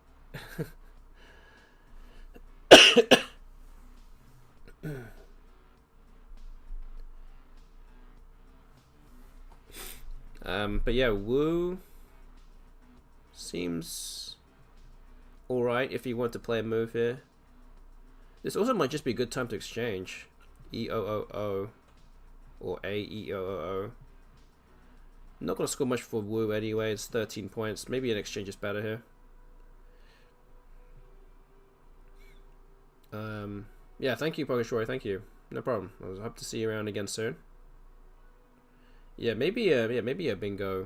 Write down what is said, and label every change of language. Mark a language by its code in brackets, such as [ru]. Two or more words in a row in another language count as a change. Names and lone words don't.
[en] But yeah, Woo seems alright if you want to play a move here. This also might just be a good time to exchange. E-O-O-O or A-E-O-O-O. Not going to score much for Woo anyway, it's 13 points. Maybe an exchange is better here. Yeah, thank you, Pogashori, thank you. No problem. I hope to see you around again soon. Yeah, maybe a bingo.